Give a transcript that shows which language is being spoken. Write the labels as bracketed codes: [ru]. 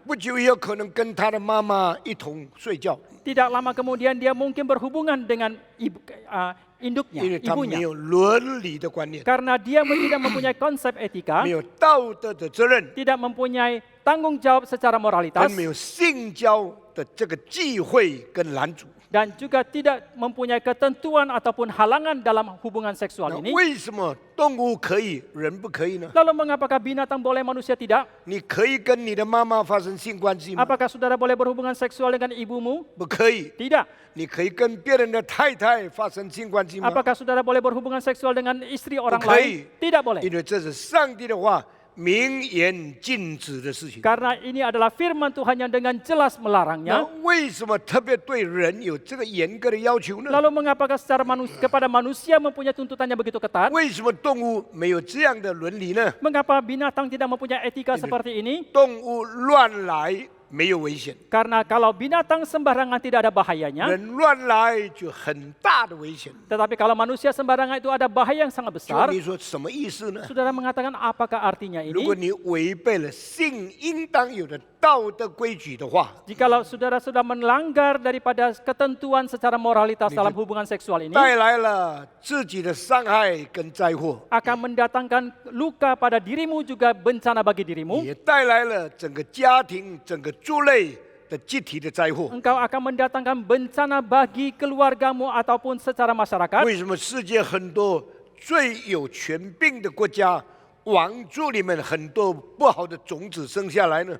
[zh] 不久也有可能跟他的妈妈一同睡觉， [id] tidak lama kemudian dia mungkin berhubungan dengan induknya, [zh] 因为他没 [id] ibunya. [zh] 有伦理的观念， [id] Karena dia tidak mempunyai konsep etika, [zh] 没有道德的责任， [id] tidak mempunyai tanggung jawab secara moralitas, [zh] 更没有性交的这个忌讳跟拦阻。 [id] dan juga tidak mempunyai ketentuan ataupun halangan dalam hubungan seksual [zh] 那 [id] ini. [zh] 为什么动物可以，人不可以呢？ [id] Lalu mengapakah binatang boleh, manusia tidak? [zh] 你可以跟你的妈妈发生性关系吗？ [id] Apakah saudara boleh berhubungan seksual dengan ibumu? [zh] 不可以。 [id] Tidak. [zh] 你可以跟别人的太太发生性关系吗？ [id] Apakah saudara boleh berhubungan seksual dengan istri orang Bukan. lain? Tidak boleh. [zh] 因为这是上帝的话明言禁止的事情。 [id] Karena ini adalah firman Tuhan yang dengan jelas [zh] 那 [id] melarangnya. [zh] 为什么特别对人有这个严格的要求呢？ [id] Lalu mengapakah secara kepada manusia mempunyai tuntutan yang begitu ketat? [zh] 为什么动物没有这样的伦理呢？ [id] Mengapa binatang tidak mempunyai etika seperti ini? [zh] 动物乱来没有危险， [id] Karena kalau binatang sembarangan tidak ada bahayanya, [zh] 人乱来就很大的危险。 [id] tetapi kalau manusia sembarangan itu ada bahaya yang sangat [zh] 就 [id] besar. [zh] 你说什么意思呢？ [id] Saudara mengatakan apakah artinya [zh] 如果 [id] ini? [zh] 你违背了性应当有的道德规矩的话， [id] Jikalau saudara sudah melanggar daripada ketentuan secara moralitas dalam hubungan seksual ini, [zh] 带来了自己的伤害跟灾祸， [id] akan mendatangkan luka pada dirimu juga bencana bagi dirimu. [zh] 也带来了整个家庭、整个族类的集体的灾祸。 [id] Engkau akan mendatangkan bencana bagi keluargamu ataupun secara masyarakat. [zh] 为什么世界很多最有权柄的国家，王族里面很多不好的种子生下来呢？